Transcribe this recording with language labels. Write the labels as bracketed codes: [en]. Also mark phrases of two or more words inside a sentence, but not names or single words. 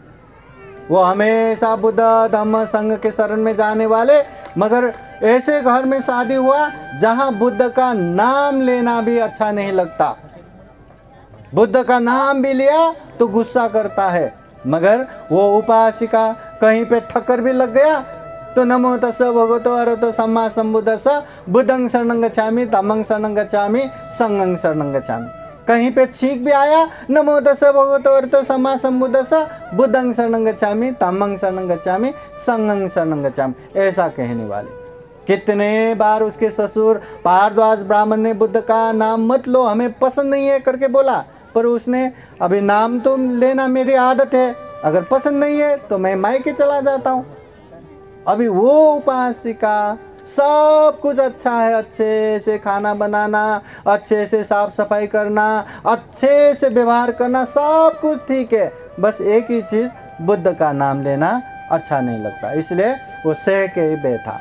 [hi] वो हमेशा बुद्ध धम्म संघ के शरण में जाने वाले, मगर ऐसे घर में शादी हुआ जहाँ बुद्ध का नाम लेना भी अच्छा नहीं लगता। बुद्ध का नाम भी लिया तो गुस्सा करता है। मगर वो उपासिका कहीं पे ठक्कर भी लग गया तो [pi] नमो तस्स भगवतो अरहतो सम्मा सम्बुद्धस्स बुद्धं शरणं गच्छामि धम्मं शरणं गच्छामि संघं शरणं गच्छामि। [hi] कहीं पे छींक भी आया, [pi] नमो तस्स भगवतो अरहतो सम्मा सम्बुद्धस्स बुद्धं शरणं गच्छामि धम्मं शरणं गच्छामि संघं शरणं गच्छामि, [hi] ऐसा कहने वाले। कितने बार उसके ससुर भारद्वाज ब्राह्मण ने बुद्ध का नाम मत लो, हमें पसंद नहीं है करके बोला, पर उसने अभी नाम तो लेना मेरी आदत है, अगर पसंद नहीं है तो मैं मायके चला जाता हूँ। अभी वो उपासिका सब कुछ अच्छा है, अच्छे से खाना बनाना, अच्छे से साफ सफाई करना, अच्छे से व्यवहार करना, सब कुछ ठीक है, बस एक ही चीज़ बुद्ध का नाम लेना अच्छा नहीं लगता, इसलिए वो सह के ही बैठा।